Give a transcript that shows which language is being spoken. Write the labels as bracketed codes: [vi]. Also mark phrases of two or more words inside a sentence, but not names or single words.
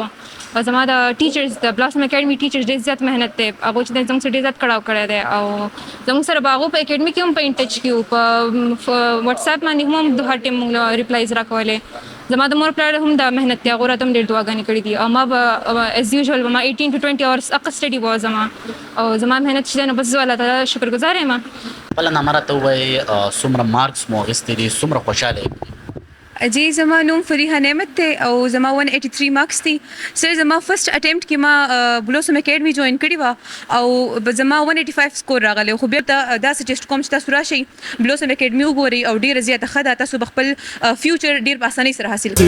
[ps] او زما د ټیچرز د بلاسم اکیډمي ټیچرز ډېر زیات محنت دی، هغو چې دی زموږ سره ډېر زیات کړاو کړی دی او زموږ سره به هغو په اکیډمي کې هم په انټچ کې وو، په وټساپ باندې هم د هر ټایم موږ ریپلایز راکولې. زما د مور پلار هم دا محنت دی، هغو راته هم ډېر دعاګانې کړي دي او ما به [en] as usual [ps] به ما [en] 18 to 20 hours [ps] اقل سټډي به زما او زما محنت چې دی نو بس زه الله تعالی شکرګزار یم. خپله نامه راته ووایئ څومره مارکس مو اخیستي دي، څومره خوشحاله یې؟ جی زما نوم فریحه نعمت دی او زما 183 مارکس دي. سر زما [en] first attempt [ps] کې ما بلوسم اکیډمي جوین کړې وه او زما 185 سکور راغلی خو بېرته داسې ټیسټ کوم چې تاسو راشئ بلوسم اکیډمي وګورئ او ډېره زیاته ښه ده، تاسو به خپل فیوچر ډېر په اسانۍ سره حاصل کړئ.